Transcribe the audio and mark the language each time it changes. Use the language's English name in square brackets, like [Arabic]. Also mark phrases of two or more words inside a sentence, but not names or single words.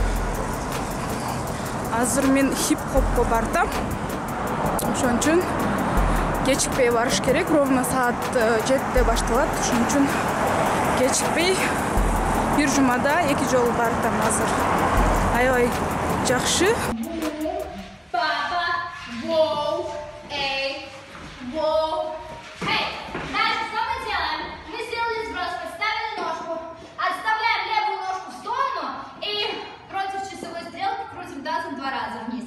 [Kyrgyz] Азыр мен хип-хопко бардым. Ошон үчүн кечикпей барыш керек. Ровно саат 7-де башталат. Ошон үчүн кечикпей бир жумада 2 жол бардым азыр. Аябай жакшы. Папа, воу, эй, воу. [Russian] Эй, дальше что мы делаем? Мы сделали сброс, подставили ножку, отставляем левую ножку в сторону и против часовой стрелки крутим тазом 2 раза вниз.